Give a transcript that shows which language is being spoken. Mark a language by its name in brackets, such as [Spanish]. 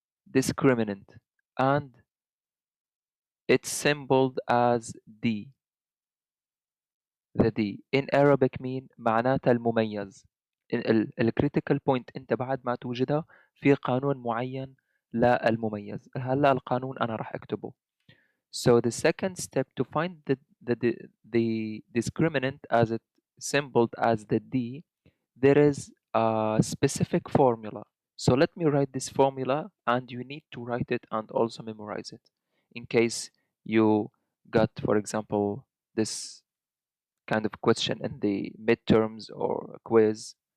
[English] Discriminant, and it's symboled as D. The D in Arabic mean [Arabic] معناتها المميز. الكريتيكال بوينت انت بعد ما توجدها في قانون معين للمميز. هلا القانون انا راح اكتبه. [English] So the second step to find the discriminant as it symboled as the D, there is a specific formula. So let me write this formula and you need to write it and also memorize it in case you got, for example, this kind of question in the midterms or a quiz.